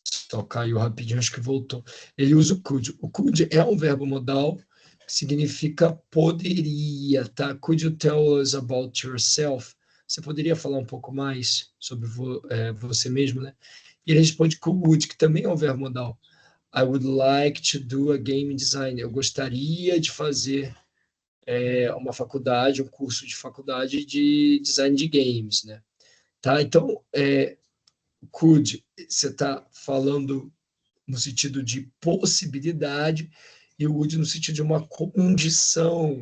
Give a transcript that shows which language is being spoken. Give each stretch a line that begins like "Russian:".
Portuguese: só caiu rapidinho, acho que voltou. Ele usa o could. O could é um verbo modal significa poderia, tá?
English: Could you tell us about yourself?
Portuguese: Você poderia falar um pouco mais sobre você mesmo, né? E ele responde could, que também é um verbo modal.
English: I would like to do a game design.
Portuguese: Eu gostaria de fazer uma faculdade, um curso de faculdade de design de games, né? Tá? Então, could, você está falando no sentido de possibilidade, e o would no sentido de uma condição.